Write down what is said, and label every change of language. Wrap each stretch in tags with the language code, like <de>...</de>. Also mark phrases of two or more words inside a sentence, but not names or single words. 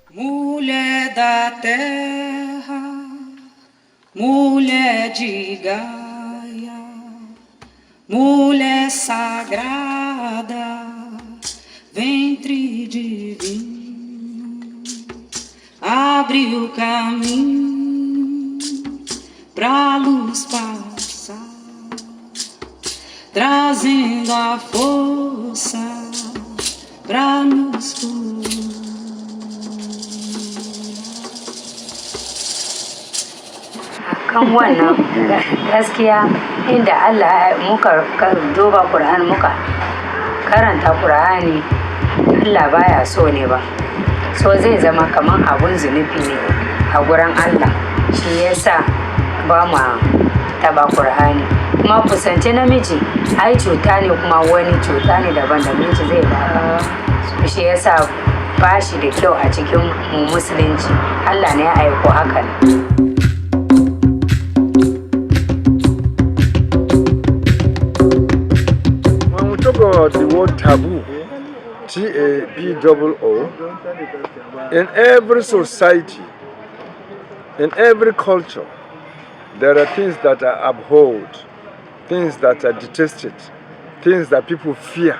<pt>Mulher da terra, mulher de Gaia, mulher sagrada, ventre divino, abre o caminho pra luz passar, trazendo a força pra nos curar.</pt> <ha>Kan wannan gaskiya inda Allah muka duba Qur'ani muka karanta Qur'ani Allah baya so ne ba so zai zama kaman abun zunubi ne a gurin Allah shi yasa ba mu taba Qur'ani kuma kusance namiji ai cuta ne kuma wani cuta ne daban da miji zai ba shi yasa ba shi da kyau a cikin musulunci Allah ne ya aiko hakan.</ha> <en>Talk about the word taboo, T-A-B-O-O, in every society, in every culture, there are things that are abhorred, things that are detested, things that people fear.</en>